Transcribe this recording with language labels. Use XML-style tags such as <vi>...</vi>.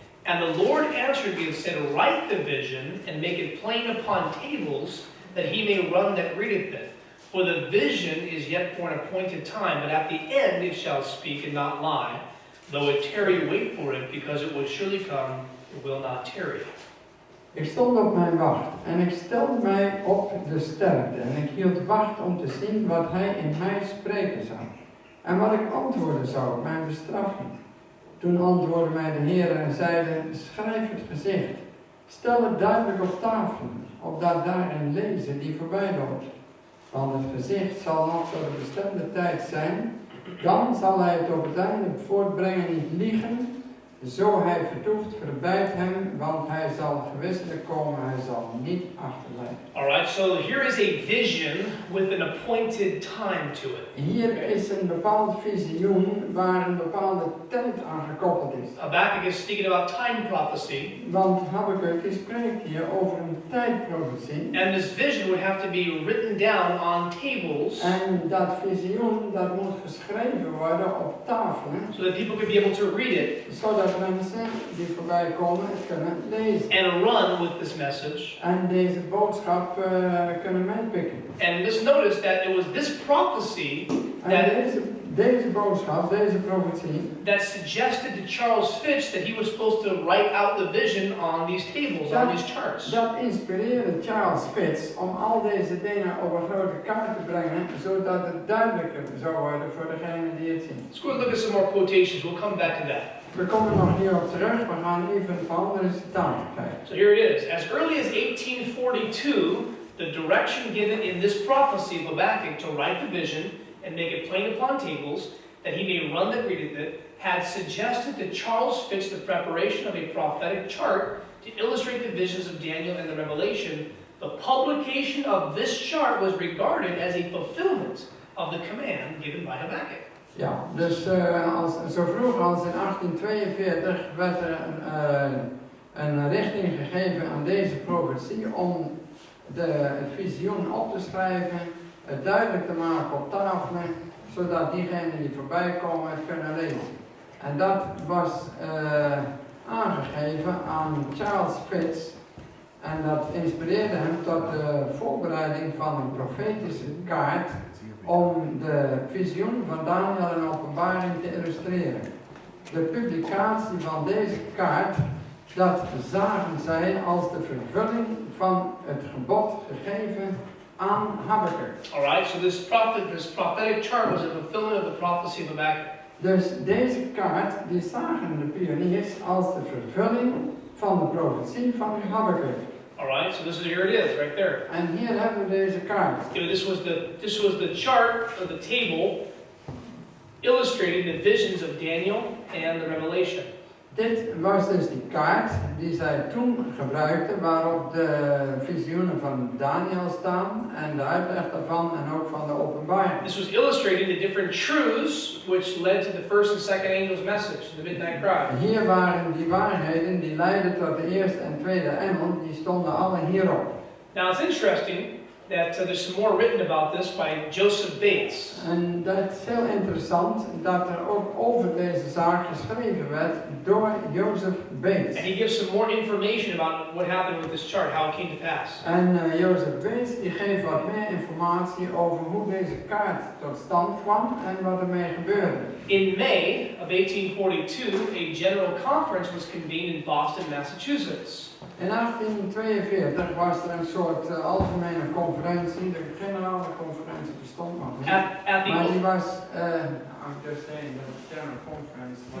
<en>And the Lord answered me and said, write the vision, and make it plain upon tables, that he may run that readeth it. For the vision is yet for an appointed time, but at the end it shall speak and not lie. Though it tarry, wait for it, because it will surely come, it will not tarry.</en> <nl>Ik stond op mijn wacht en ik stelde mij op de sterkte en ik hield wacht om te zien wat hij in mij spreken zou. En wat ik antwoorden zou op mijn bestraffing. Toen antwoordde mij de Heer en zeide, schrijf het gezicht. Stel het duidelijk op tafel, opdat daarin lezen die voorbij loopt. Want het gezicht zal nog tot een bestemde tijd zijn. Dan zal hij het op het einde voortbrengen niet liegen. Zo hij vertoeft, verbijt hem, want hij zal gewisselijk komen, hij zal niet achterblijven.</nl> <en>Alright, so here is a vision with an appointed time to it.</en> <nl>Hier is een bepaald visioen waar een bepaalde tijd aan gekoppeld is.</nl> <en>Habakkuk is speaking about time prophecy.</en> <nl>Want Habakkuk spreekt hier over een tijdprofetie.</nl> <en>And this vision would have to be written down on tables</en> <nl>En dat visioen, dat moet geschreven worden op tafelen.</nl> <en>so that people could be able to read it</en> <nl>Zodat mensen die voorbij komen het kunnen lezen.</nl> <en>and run with this message.</en> <nl>En deze boodschap kunnen meepikken.</nl> <en>And just notice that it was this prophecy</en> <nl>En deze boodschap, deze profetie,</nl> <en>that suggested to Charles Fitch that he was supposed to write out the vision on these tables, on these charts.</en> <nl>dat inspireerde Charles Fitz om al deze dingen op een grote kaart te brengen, zodat het duidelijker zou worden voor degenen die het zien.</nl> <en>Let's go and look at some more quotations. We'll come back to that.</en> <nl>We komen nog hierop terug, we gaan even een paar andere citaten kijken.</nl> <en>So here it is. As early as 1842, the direction given in this prophecy of Habakkuk to write the vision and make it plain upon tables, that he may run that readeth it, had suggested to Charles Fitch the preparation of a prophetic chart to illustrate the visions of Daniel and the Revelation. The publication of this chart was regarded as a fulfillment of the command given by Habakkuk.</en> <nl>Ja, dus zo vroeg als in 1842 werd er een richting gegeven aan deze profetie om het visioen op te schrijven, het duidelijk te maken op tafelen, zodat diegenen die voorbij komen het kunnen lezen. En dat was aangegeven aan Charles Fitz en dat inspireerde hem tot de voorbereiding van een profetische kaart om de visioen van Daniel en Openbaring te illustreren. De publicatie van deze kaart, dat zagen zij als de vervulling van het gebod gegeven aan Habakkuk.</nl> <en>Alright, so this prophetic chart was a fulfillment of the prophecy of Habakkuk.</en> <nl>Dus deze kaart, die zagen de pioniers als de vervulling van de profetie van Habakkuk.</nl> <en>Alright, so here it is, right there.</en> <nl>En hier hebben we deze kaart.</nl> <en>This was the chart of the table illustrating the visions of Daniel and the Revelation.</en> <nl>Dit was dus die kaart die zij toen gebruikten, waarop de visioenen van Daniel staan en de uitleg daarvan en ook van de openbaring.</nl> <en>This was illustrating the different truths which led to the first and second angel's message, the midnight cry.</en> <nl>Hier waren die waarheden die leidden tot de eerste en tweede engel, die stonden alle hierop.</nl> <en>Now it's interesting that there's some more written about this by Joseph Bates.</en> <nl>En dat is heel interessant dat er ook over deze zaak geschreven werd door Joseph Bates.</nl> <en>And he gives some more information about what happened with this chart, how it came to pass.</en> <nl>En Joseph Bates die geeft wat meer informatie over hoe deze kaart tot stand kwam en wat ermee gebeurde.</nl> <en>In May of 1842, a general conference was convened in Boston, Massachusetts.</en> <nl>In 1842 was er een soort algemene conferentie, de generale conferentie bestond nog niet. Maar die was,</nl> <en>I'm just saying, the general conference.</en>